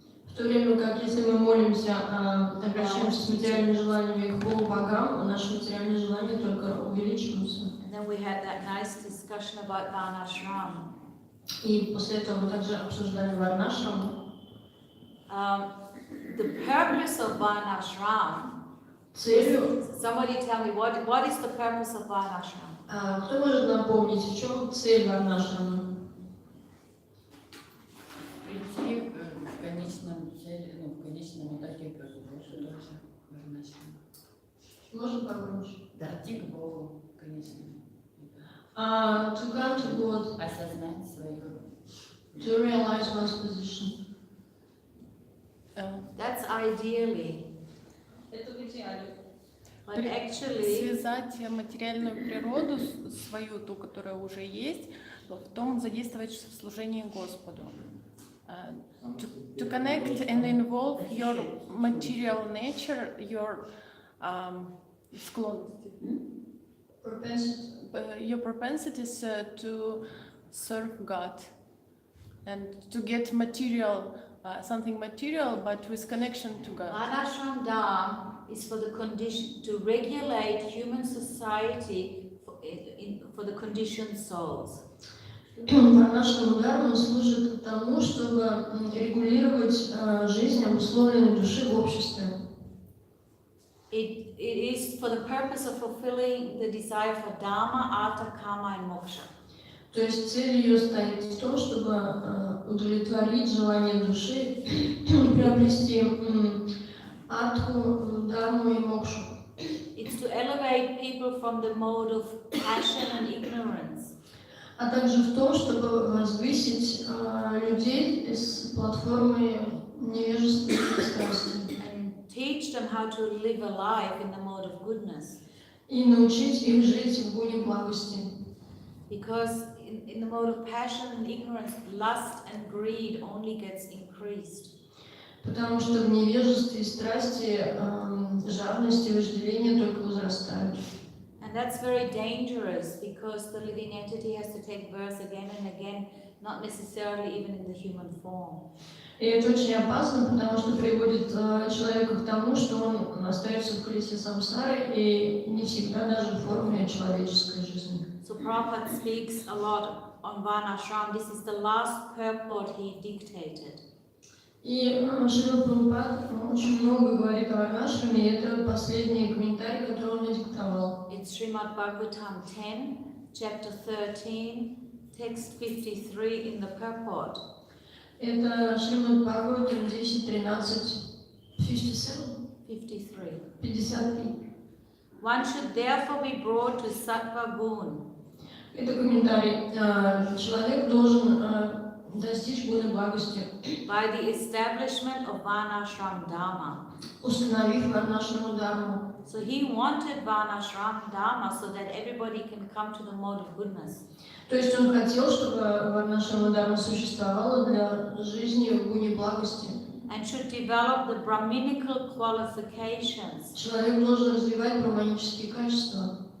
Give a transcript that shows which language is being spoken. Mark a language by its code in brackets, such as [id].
[ru] В то время как если мы молимся, обращаемся с материальными желаниями к Богу богам, наши материальные желания только увеличиваются. [en] And then we had that nice discussion about Varnashram. [ru] И после этого мы также обсуждали Варнашраму. [en] The purpose of Varnashram. [ru] Целью. [en] Somebody tell me what is the purpose of Varnashram? [ru] Кто может напомнить, в чем цель Варнашрамы? Прийти к конечному цели, в конечном итоге к Богу, что тоже Варнашрама. Можно погромче? Дойти к Богу в конечном. [en] To come to God. [ru] Осознать свою. [en] To realize one's position. That's ideally. [ru] Это в идеале. [en] But actually, [ru] связать материальную природу свою, ту, которая уже есть, в том задействовать в служении Господу. [en] To connect and involve your material nature, your [ru] склонности, [en] your propensities to serve God and to get material, something material, but with connection to God. Varnashram Dham is for the condition to regulate human society for the conditioned souls. [ru] Варнашрама Дхарма служит тому, чтобы регулировать жизнь обусловленной души в обществе. [en] It is for the purpose of fulfilling the desire for Dharma, Artha, Kama and Moksha. [ru] То есть цель ее стоит в том, чтобы удовлетворить желание души и приобрести атху, дharmu и мокшу. [en] It's to elevate people from the mode of passion and ignorance. [ru] А также в том, чтобы возвысить людей с платформы невежества и страсти. [en] And teach them how to live a life in the mode of goodness. [ru] И научить их жить в гуне благости. [en] Because in the mode of passion and ignorance, lust and greed only gets increased. [ru] Потому что в невежестве и страсти жадность и вожделение только возрастают. [en] And that's very dangerous because the living entity has to take birth again and again, not necessarily even in the human form. [ru] И это очень опасно, потому что приводит человека к тому, что он остается в колесе самсары и не всегда даже в форме человеческой жизни. [en] So Prabhupada speaks a lot on Varnashram. This is the last purport he dictated. [ru] И Шрила Прабхупад очень много говорит о Варнашраме, и это последний комментарий, который он надиктовал. [en] It's Srimad Bhagavatam 10, chapter 13, text 53 in the purport. [ru] Это Шримад Бхагаватам 10.13, 53. 53. [en] One should therefore be brought to sattva gun. [ru] Это комментарий. Человек должен достичь гуны благости, [en] By the establishment of Varnashram Dharma. [ru] установив Варнашраму Дharmu. [en] So he wanted Varnashram Dharma so that everybody can come to the mode of goodness. [ru] То есть он хотел, чтобы Варнашрама Дharma существовала для жизни в гуне благости. [en] And should develop the Brahminical qualifications. [ru] Человек должен развивать браманические качества.